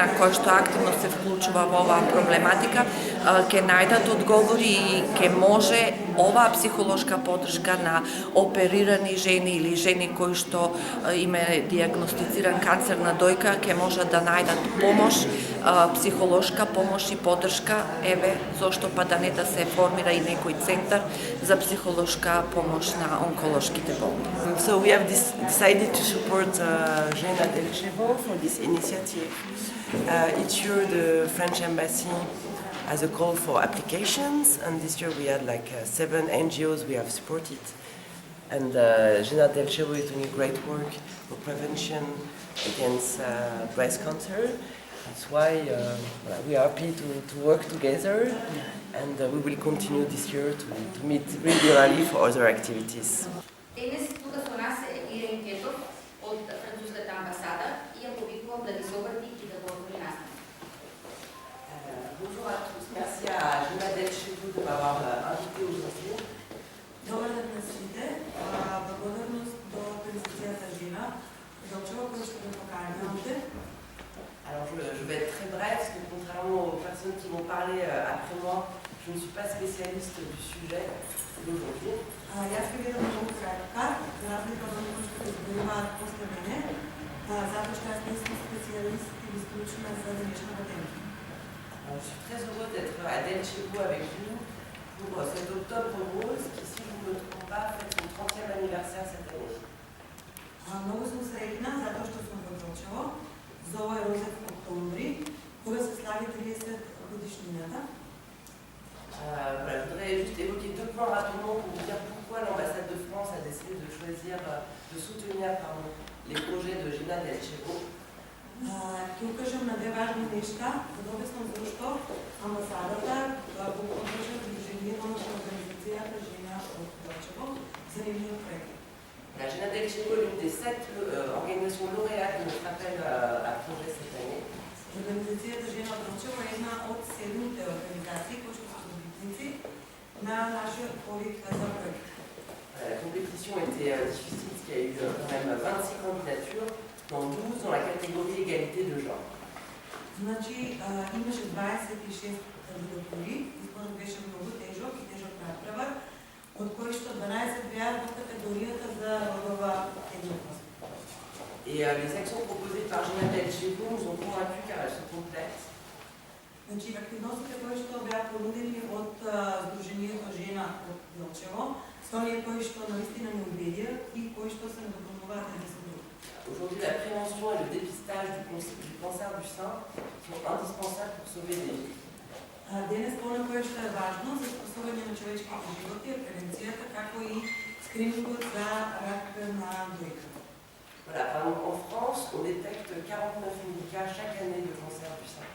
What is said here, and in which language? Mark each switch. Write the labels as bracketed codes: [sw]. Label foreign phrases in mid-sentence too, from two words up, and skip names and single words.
[mk] која што активно се вклучува во оваа проблематика ќе најдат одговори и ќе може оваа психолошка поддршка на оперирани жени или жени кои што им е диагностициран канцер на дојка ќе можат да најдат помош, психолошка помош и поддршка, зошто па да не да се формира и некој центар за психолошка помош на онколошките болни. [en] So we have decided to support Jena Delčevo for this initiative. Each year the French embassy has a call for applications, and this year we had 7 NGOs we have supported. And Jena Delčevo is doing great work for prevention against breast cancer. That's why we are happy to work together, and we will continue this year to meet regularly for other activities. [mk] Денес тука со нас е Ирен Кетов од француската амбасада и ја повикувам да ги се обрати и да го отвори настан. [fr] Bonjour à tous, merci à Jena Delčevo de m'avoir invité aujourd'hui. [mk] Добар ден на сите. Благодарност до организацијата Жена Делчево која што ме покани овде. [fr] Alors je vais être très bref parce que contrairement aux personnes qui vont parler après moi, je ne suis pas spécialiste du sujet. d'aujourd'hui. [mk] Јас ќе бидам многу кратка, за разлика од оние кои што се зборуваат после мене, затоа што јас не сум специјалист или стручна за денешната тема. [fr] Je suis très heureux d'être à Delchevo avec vous pour cet octobre rose qui, si je ne me trompe pas, fête son 30e anniversaire cette année. [mk] Многу сум среќна затоа што сум во Делчево за овој розет октомври, кога се слави 30 годишнината. [fr] Voilà, je voudrais juste évoquer deux points rapidement pour vous dire pourquoi l'ambassade de France a décidé de choisir, de soutenir les projets de Gina Delchevo. [mk] Ќе укажам на две важни нешта, за да обяснам зашто амбасадата го поддржа Движението на организацијата Жена од Делчево за нивниот проект. [fr] La Gina Delchevo est l'une des 7 organisations lauréates de notre appel à projet cette année. [mk] Организацијата Жена од Делчево е една од 7 организации кои што се добитници на нашиот повик за проект. [fr] La compétition était difficile parce qu'il y a eu quand même 26 candidatures, dont 12 dans la catégorie égalité de genre. [mk] Значи имаше 26 кандидатури, изборот беше многу тежок и тежок натпревар, од кои што 12 беа во категоријата за родова еднаквост. [fr] Et les actions proposées par Gina Delchevo nous ont convaincus car elles sont complètes. [mk] Значи активностите кои што беа понудени од Сдруженијето Жена од Делчево, се оние кои што наистина не убедија и кои што се надопълнуваат еден со друг. [fr] Aujourd'hui, la prévention et le dépistage du cancer du sein sont indispensables pour sauver des vies. [mk] Денес понекогаш кое што е важно за спасување на човечките животи е превенцијата, како и скринингот за рак на дојка. [fr] Voilà, par exemple, en France, on détecte 49 000 cas chaque année de cancer du sein.